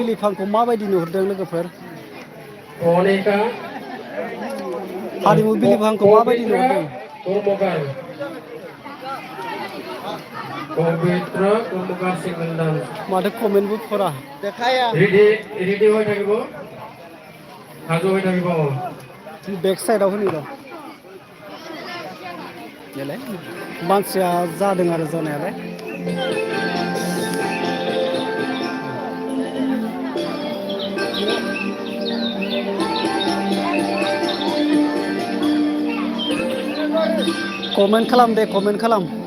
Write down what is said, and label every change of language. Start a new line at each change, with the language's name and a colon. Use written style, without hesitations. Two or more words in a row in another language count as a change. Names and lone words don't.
Bodo: बिलिफांखौ माबायदि नुहुरदों लोगोफोर अनिका हारिमु बिलिफांखौ माबायदि पबित्र नुहुरदों
English: Karmakar single dance
Bodo: माथो कमेन्टबो फरा
Assamese: रेडि হৈ থাকিব সাজু হৈ থাকিব
English: back side
Bodo: होनि र' देलाय मानसिया जादों आरो जानायालाय कमेन्ट खालाम दे कमेन्ट खालाम